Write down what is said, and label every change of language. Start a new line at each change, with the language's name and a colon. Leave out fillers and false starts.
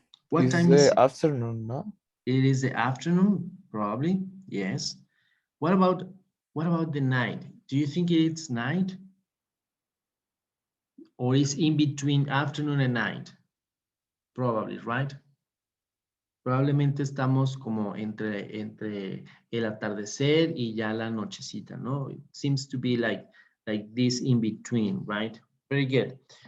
English: What It's time is the it? afternoon, no? It is the afternoon, probably, yes. What about the night? Do you think it's night? Or is in between afternoon and night? Probably, right?
Spanish: Probablemente estamos como entre el atardecer y ya la nochecita, ¿no?
English: It seems to be like this in between, right? Very good.